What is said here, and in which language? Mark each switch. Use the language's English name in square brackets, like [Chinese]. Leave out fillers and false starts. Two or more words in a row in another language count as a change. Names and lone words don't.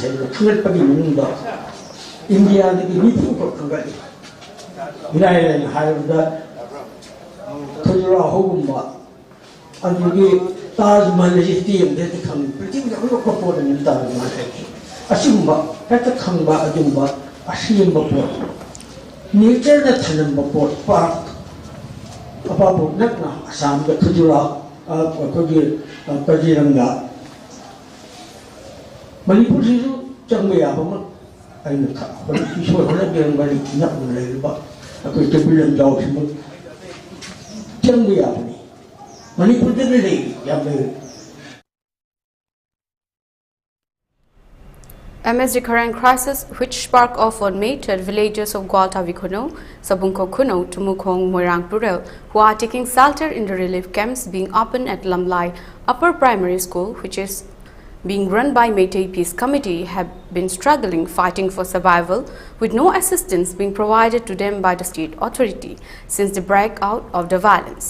[Manipuri] ꯍꯥꯏꯕ ꯈꯟꯒꯠꯄꯒꯤ ꯃꯅꯨꯡꯗ ꯏꯟꯗꯤꯌꯥꯗꯒꯤ ꯅꯤꯐꯨꯈꯛ ꯈꯟꯒꯠꯂꯤ ꯏꯔꯥꯏ ꯂꯥꯏꯅ ꯍꯥꯏꯔꯕꯗ ꯈꯖꯨꯔꯥꯍꯣꯒꯨꯝꯕ ꯑꯗꯨꯒꯤ ꯇꯥꯖ ꯃꯍꯜ ꯑꯁꯤ ꯇꯦꯝꯗ ꯍꯦꯛꯇ ꯈꯪꯉꯤ ꯄ꯭ꯔꯤꯊꯤꯕꯤꯗ ꯑꯉꯛꯄ ꯄꯣꯠ ꯑꯃꯅꯤ ꯇꯥꯖ ꯃꯍꯜ ꯍꯥꯏꯕꯁꯤ ꯑꯁꯤꯒꯨꯝꯕ ꯍꯦꯛꯇ ꯈꯪꯕ ꯑꯗꯨꯒꯨꯝꯕ ꯑꯁꯦꯡꯕ ꯄꯣꯠ ꯅꯦꯆꯔꯗ ꯊꯅꯝꯕ ꯄꯣꯠ ꯄꯥꯔꯛ ꯑꯄꯥꯕꯨ ꯅꯛꯅ ꯑꯁꯥꯝꯗ ꯈꯖꯨꯔꯥ ꯑꯩꯈꯣꯏꯒꯤ ꯀꯖꯤꯔꯪꯒ ꯃꯅꯤꯄꯨꯔꯁꯤꯁꯨ ꯆꯪꯕ ꯌꯥꯕ ꯑꯃ ꯑꯩꯅ ꯏꯁꯣꯔ ꯍꯣꯠꯅꯕꯤꯔꯝꯕ ꯅꯛꯅ ꯂꯩꯔꯤꯕ ꯑꯩꯈꯣꯏ ꯀꯩꯕꯨꯜ ꯂꯝꯖꯥꯎꯁꯤꯃꯛ ꯆꯪꯕ ꯌꯥꯕꯅꯤ ꯃꯅꯤꯄꯨꯔꯗ ꯂꯩ ꯌꯥꯝ ꯂꯩ [English] Amidst the current crisis, which sparked off on May 3rd, villagers of Gwaltavi Kuno, Sabungko Kuno, Tumukong, Moirang Purel, who are taking shelter in the relief camps being opened at Lamlai Upper Primary School, which is being run by Meitei Peace Committee, have been struggling, fighting for survival, with no assistance being provided to them by the state authority since the breakout of the violence.